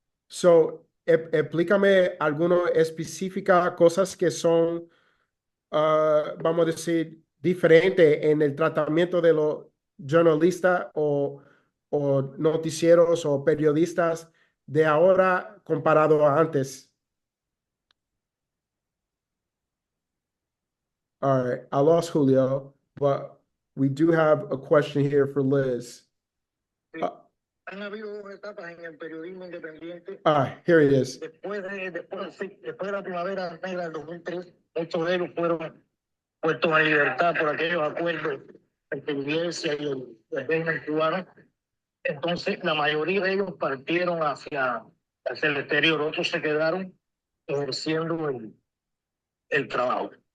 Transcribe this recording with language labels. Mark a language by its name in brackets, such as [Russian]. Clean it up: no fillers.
[Spanish] So, explícame algunas específicas cosas que son, vamos a decir, diferentes en el tratamiento de los jornalistas o noticieros o periodistas de ahora comparado a antes. [English] All right, I lost Julio, but we do have a question here for Liz. [Spanish] Han habido dos etapas en el periodismo independiente. [English] Here it is. [Spanish] Después de la primavera negra del 2003, muchos de ellos fueron puestos en libertad por aquellos acuerdos entre la Iglesia y el régimen cubano. Entonces, la mayoría de ellos partieron hacia el exterior, otros se quedaron ejerciendo el trabajo.